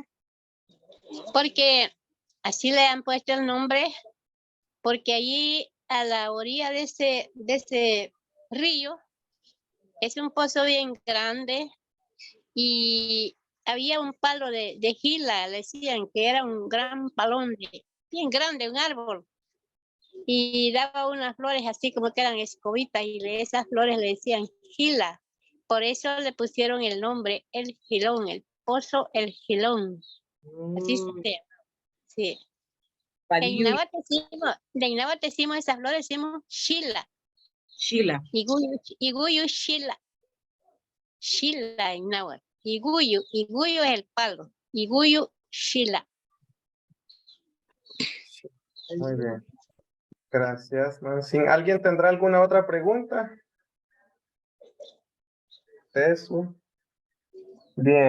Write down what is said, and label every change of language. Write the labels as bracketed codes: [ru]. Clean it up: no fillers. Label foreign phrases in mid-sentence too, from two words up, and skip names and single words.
[es] Porque así le han puesto el nombre, porque allí a la orilla de ese río es un pozo bien grande y había un palo de gila, le decían que era un gran palón bien grande, un árbol, y daba unas flores así como que eran escobitas y esas flores le decían gila. Por eso le pusieron el nombre El Gilón, el pozo El Gilón. Así se llama. Sí. En náhuatl decimos esas flores, decimos Shila. Sheila. [nah] Iguyu Shila. Shila [es] en náhuatl. Iguyu es el palo. [nah] Iguyu Shila. [es] Muy bien. Gracias, Nancy. ¿Alguien tendrá alguna otra pregunta? Eso. Bien.